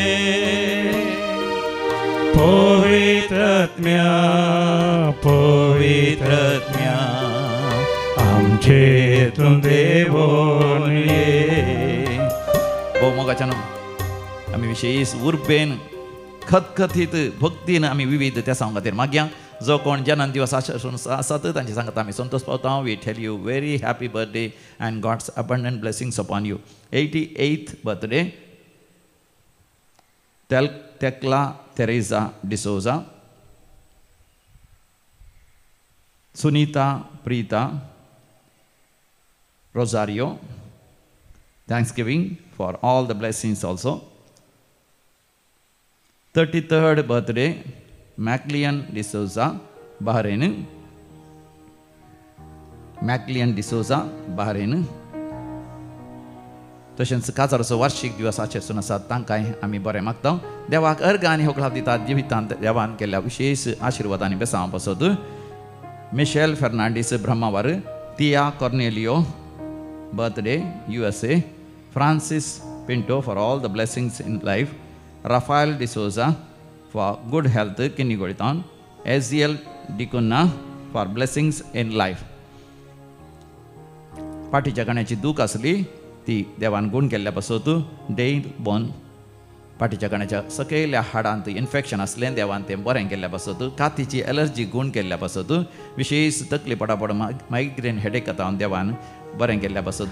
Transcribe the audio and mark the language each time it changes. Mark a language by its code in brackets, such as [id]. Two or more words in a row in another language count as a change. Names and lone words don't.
[kok] पवित्र आत्म्या आमचे तूं देवून ये. मोगाच्यान आमी विशेष उर्बेन खतखतीत भक्तीन आमी विविध त्या खातीर मागया. जो कोण जन्म दिवस आसात तांचे सांगता आमी संतोष पावता. [en] We tell you very happy birthday and God's abundant blessings upon you. 88th बर्थडे Tecla Teresa D'Souza, Sunita Prita Rosario. Thanksgiving for all the blessings also. 33rd birthday Maclean D'Souza, Bahrain. [kok] तशेंच काजाराचो वार्षिक दिवस आचरसून आसात तांकांय आमी बरें मागता. देवाक अर्घ आनी होकळाप दितात. जिवितांत देवान केल्ल्या विशेष आशिर्वादांनी बेसांव पासत मिशेल फेर्नांडीस ब्रह्मावार, तिया कॉर्नेलियो बर्थडे USA, फ्रांसिस पिंटो [en] for all the blessings in life, [kok] राफायल डिसोजा [en] for good health kidney [kok] गोळितान, एजियल डिकुन्ना [en] for blessings in life. [kok] पाठीच्या गाण्याची दूख आसली ती देवान गुण केल्ल्या पासत डेल बोन पाठीच्या गाण्याच्या सकयल्या हाडांत इन्फेक्शन आसलें देवान तें बरें केल्ल्या पासत. कातीची एलर्जी गुण केल्ल्या पासत. विशेष तकली पडापड [en] migraine headache [kok] येता देवान बरें केल्ल्या पासत.